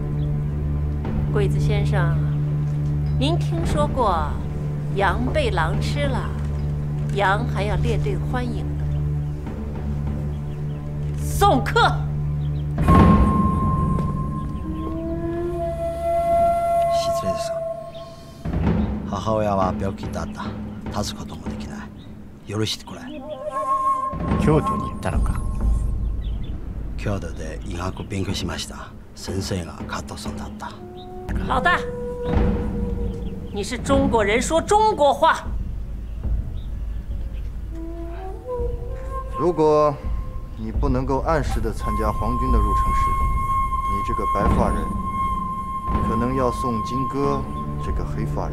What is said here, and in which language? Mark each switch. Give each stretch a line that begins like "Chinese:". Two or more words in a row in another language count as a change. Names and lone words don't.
Chinese: 鬼子先生，您听说过羊被狼吃了，羊还要列队欢迎的。送客。
Japanese: 失礼です。母親は病気だった。立つこともできない。許してくれ。京都に行ったのか。京都で医学勉強しました。先生が加藤さんだった。
Chinese: 老大，你是中国人，说中国话。如果你不能够按时的参加皇军的入城式，你这个白发人可能要送金戈这个黑发人。